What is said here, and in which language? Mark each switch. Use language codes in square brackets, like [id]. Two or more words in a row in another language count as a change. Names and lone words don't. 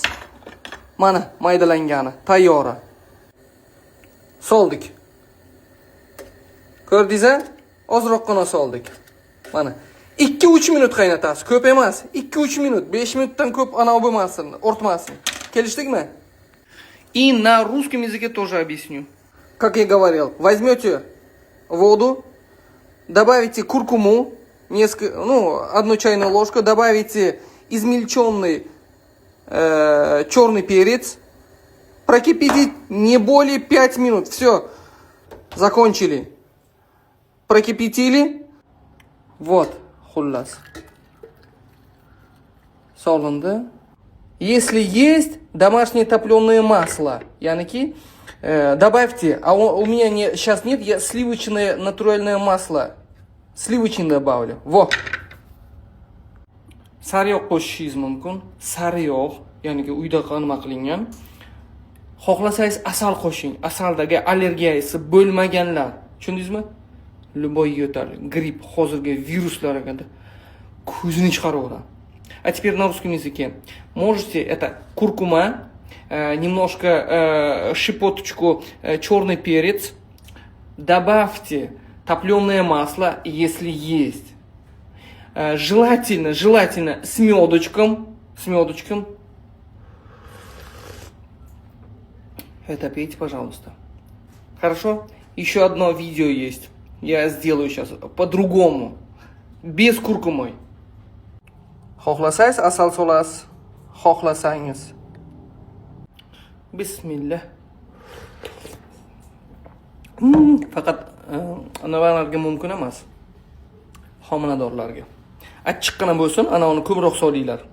[uz] Mana maydalangani, tayyora. Soldik. Ko'rdingizmi? Ozroqgina soldik. Mana 2-3 minut qaynatasiz. Ko'p emas. 2-3 minut, 5 minutdan ko'p ana bo'lmasin, ortmasin. Kelishdikmi? [ru] И на русском языке тоже объясню. Как я говорил, возьмете воду, добавите куркуму, одну чайную ложку, добавите измельченный черный перец, прокипятить не более 5 минут. Все, закончили. Прокипятили. Вот, хуллас. Солонда. Если есть домашнее топленое масло, яники, добавьте. А у меня сейчас нет, я сливочное натуральное масло. Slivochini добавлю. Во. [uz] Sariyog' qo'shishingiz mumkin. Sariyog', ya'ni uyda nima qilingan. Xohlasangiz asal qo'shing. Asaldagi allergiyasi bo'lmaganlar. Tushundingizmi? Любой yo'tal, gripp, hozirgi viruslarga ko'zini chiqaraveradi. [ru] А теперь на русском языке. Можете это куркума, немножко щепоточку черный перец. Добавьте топленое масло, если есть. Желательно с медочком. Это пейте, пожалуйста. Хорошо? Еще одно видео есть. Я сделаю сейчас по-другому. Без куркумы. [uz] Xohlasangiz asal solasiz. Xohlasangiz. Bismillah. Faqat anavilarga mumkin emas. Homiladorlarga. Achchiqqina bo'lsin, ana uni ko'proq solinglar.